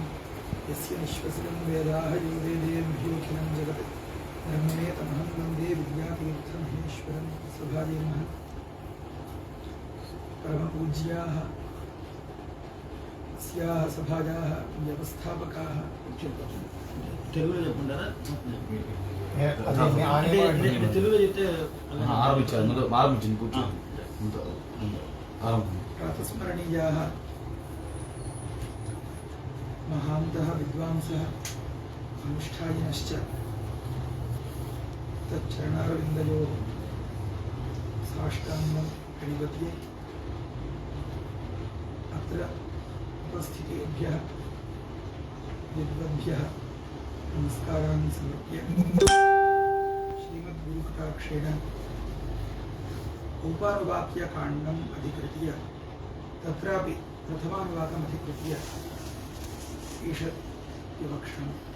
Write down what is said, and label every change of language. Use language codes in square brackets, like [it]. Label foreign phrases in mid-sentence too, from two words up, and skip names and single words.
[sa] यस्य निःश्वसितं वेदाः यो वेदेभ्योऽखिलं जगत् ब्रह्मणेतमहं वन्दे विद्यातीर्थमहेश्वरं सभाये नमः। परमपूज्याः अस्याः सभायाः व्यवस्थापकाः [te] తెలుగులో చెప్పుకుంటారా తెలుగులో చెప్తే ఆరంభించారు ముందు ఆరంభించింది కూర్చోండి ముందు ఆరంభం [sa] प्रातस्मरणीयाः महान्तः विद्वांसः अनुष्ठायिनश्च तच्चरणारविन्दयोः साष्टाङ्गं प्रणिपत्ये अत्र उपस्थितेभ्यः विद्वद्भ्यः नमस्कारान् समर्प्य श्रीमद्गुरुकटाक्षेण औपानुवाक्यकाण्डम् अधिकृत्य तत्रापि प्रथमानुवाकम् अधिकृत्य ईषत् विवक्षणम्।